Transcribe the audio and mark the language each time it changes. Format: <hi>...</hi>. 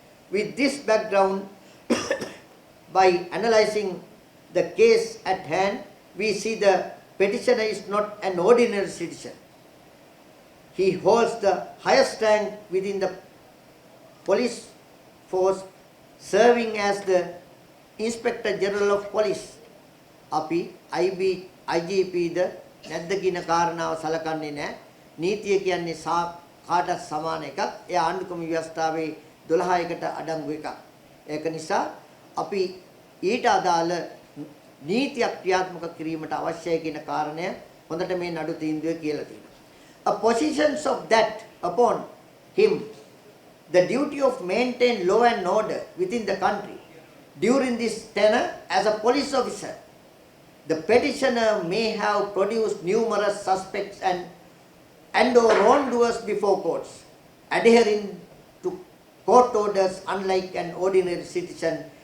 <en>With this background, by analyzing the case at hand, we see the petitioner is not an ordinary citizen. He holds the highest rank within the police force, serving as the Inspector General of Police.</en> <si>අපි IGP ද නැද්ද කියන කාරණාව සලකන්නේ නැහැ. නීතිය කියන්නේ කාටත් සමාන එකක්. ඒ ආණ්ඩුක්‍රම ව්‍යවස්ථාවේ 12කට අඩංගු එකක්. ඒක නිසා අපි ඊට අදාළ නීතියක් ක්‍රියාත්මක කිරීමට අවශ්‍යයි කියන කාරණය හොඳට මේ නඩු තීන්දුවේ කියලා තියෙනවා.</si> <en>A positions of that upon him the duty of maintain law and order within the country during this tenure as a police officer. The petitioner may have produced numerous suspects and or wrongdoers before courts, adhering to court orders unlike an ordinary citizen.</en>